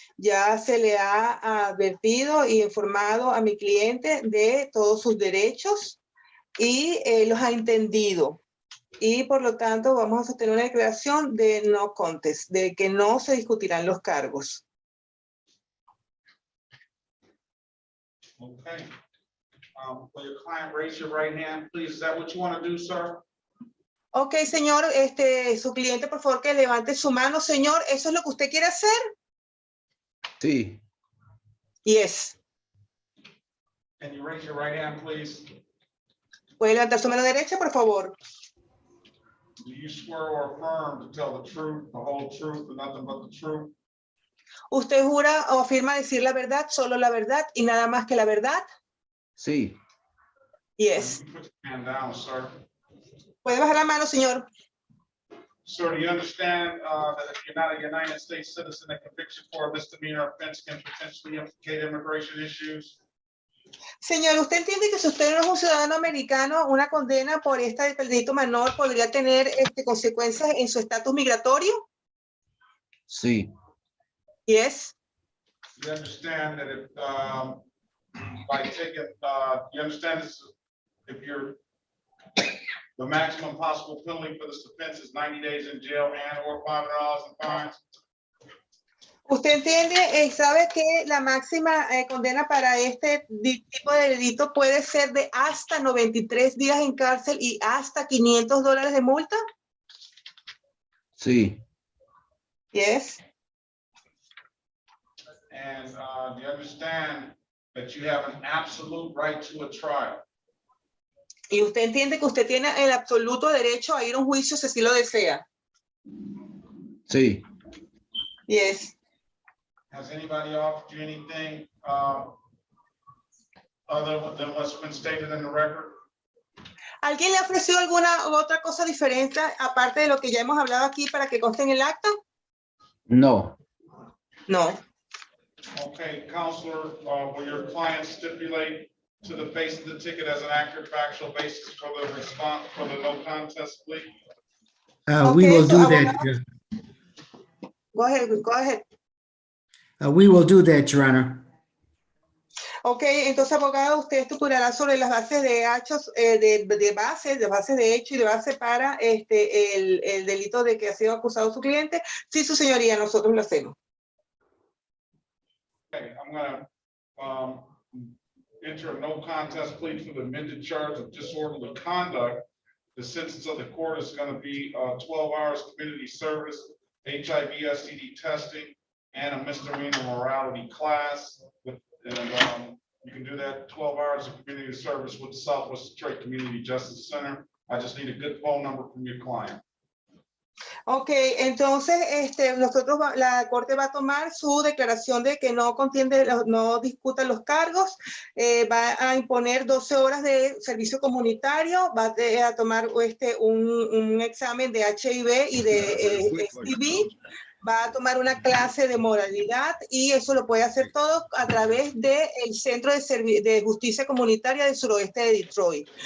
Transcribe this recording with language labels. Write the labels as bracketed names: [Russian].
[Spanish] Ya se le ha advertido y informado a mi cliente de todos sus derechos y los ha entendido. Y por lo tanto vamos a sostener una declaración de no contest, de que no se discutirán los cargos. [English] Okay. Will your client raise your right hand, please? Is that what you want to do, sir? [Spanish] Ok, señor, su cliente, por favor, que levante su mano. Señor, ¿eso es lo que usted quiere hacer? Sí. [English] Yes. Can you raise your right hand, please? [Spanish] ¿Puede levantar su mano derecha, por favor? [English] Do you swear or affirm to tell the truth, the whole truth, and nothing but the truth? [Spanish] ¿Usted jura o afirma decir la verdad, solo la verdad y nada más que la verdad? Sí. [English] Yes. Put your hand down, sir. [Spanish] ¿Puede bajar la mano, señor? [English] Sir, do you understand that if you're not a United States citizen, a conviction for a misdemeanor offense can potentially implicate immigration issues? [Spanish] Señor, ¿usted entiende que si usted no es un ciudadano americano, una condena por este delito menor podría tener consecuencias en su estatus migratorio? Sí. [English] Yes. You understand that if by taking, you understand this, if you're, the maximum possible penalty for this offense is 90 days in jail and or $500 in fines? [Spanish] ¿Usted entiende y sabe que la máxima condena para este tipo de delito puede ser de hasta 93 días en cárcel y hasta $500 de multa? Sí. [English] Yes. And do you understand that you have an absolute right to a trial? [Spanish] Y usted entiende que usted tiene el absoluto derecho a ir a un juicio si así lo desea. Sí. [English] Yes. Has anybody offered you anything other than what's been stated in the record? [Spanish] ¿Alguien le ha ofrecido alguna otra cosa diferente aparte de lo que ya hemos hablado aquí para que conste en el acta? No. [English] No. Okay, counselor, will your client stipulate to the face of the ticket as an accurate factual basis for the response for the no contest plea? We will do that. Go ahead, go ahead. We will do that, Your Honor. [Spanish] Ok, entonces, abogado, usted estructurará sobre las bases de hechos, de bases de hecho y de base para el delito de que ha sido acusado su cliente. Sí, su señoría, nosotros lo hacemos. [English] Okay, I'm gonna enter a no contest plea for the amended charge of disorderly conduct. The sentence of the court is going to be 12 hours community service, HIV, STD testing, and a misdemeanor morality class. And you can do that 12 hours of community service with the Southwest Detroit Community Justice Center. I just need a good phone number from your client. [Spanish] Ok, entonces nosotros la corte va a tomar su declaración de que no contiene, no discuta los cargos, va a imponer 12 horas de servicio comunitario, va a tomar un examen de HIV y de STD, va a tomar una clase de moralidad y eso lo puede hacer todo a través del Centro de Justicia Comunitaria del Suroeste de Detroit.